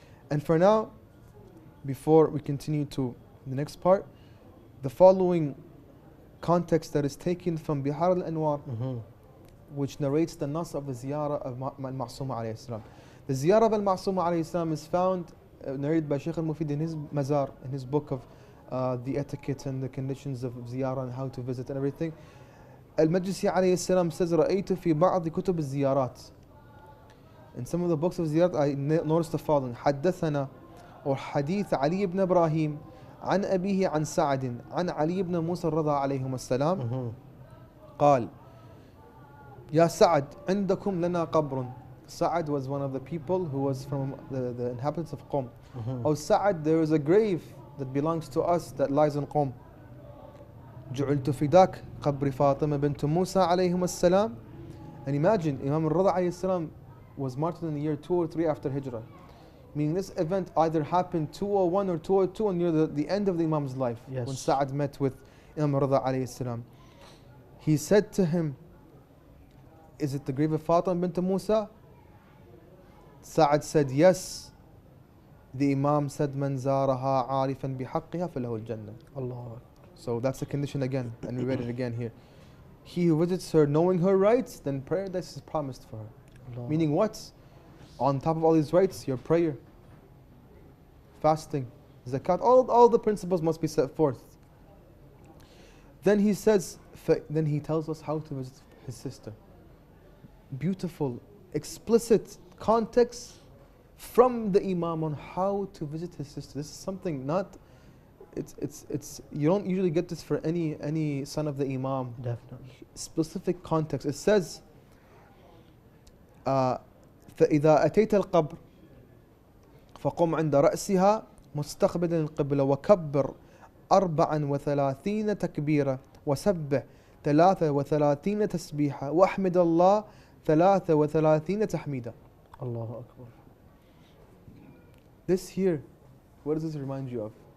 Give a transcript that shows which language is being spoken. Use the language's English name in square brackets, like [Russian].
[English] And for now, before we continue to the next part, the following context that is taken from Bihar al-Anwar, which narrates the nas of the ziyarah of Al-Ma'suma alayhi salam. The ziyarah of Al-Ma'suma alayhi salam is found, narrated by Shaykh al-Mufid in his mazar, in his book of the etiquette and the conditions of ziyarah and how to visit and everything. [Arabic] Al-Majlisi alayhi salam says, رأيت في بعض كتب الزيارات. [English] In some of the books of ziyarat, I noticed the following: [Arabic] حدثنا or حديث علي بن إبراهيم عن أبيه عن سعد عن علي بن موسى الرضا عليهما السلام قال يا سعد عندكم لنا قبر. [English] Sa'ad was one of the people who was from the inhabitants of Qom. Oh Sa'ad, there is a grave that belongs to us that lies in Qom. [Arabic] جعلت فداك قبر فاطمة بنت موسى عليهما السلام. [English] And imagine, Imam al-Rida alayhi salam was martyred in the year 2 or 3 after Hijrah. Meaning this event either happened 201 or 202 and near the end of the Imam's life. Yes. When Sa'ad met with Imam al-Rida alayhi salam. He said to him, is it the grave of Fatima bint Musa? Sa'ad said, yes. The Imam said, [Arabic] من زارها عارفا بحقها فله الجنة. [English] Allah. So that's the condition again, and we read it again here. He who visits her knowing her rights, then paradise is promised for her. Allah. Meaning what? On top of all these rights, your prayer, fasting, zakat, all the principles must be set forth. Then he says, then he tells us how to visit his sister. Beautiful, explicit context from the Imam on how to visit his sister. This is something not, it's you don't usually get this for any son of the Imam. Definitely. Specific context. It says, [Arabic] فإذا أتيت القبر فقم عند رأسها مستقبلا القبلة وكبر 34 تكبيرة وسبح 33 تسبيحة واحمد الله 33 تحميدة. Allahu Akbar. [English] This here, what does this remind you of?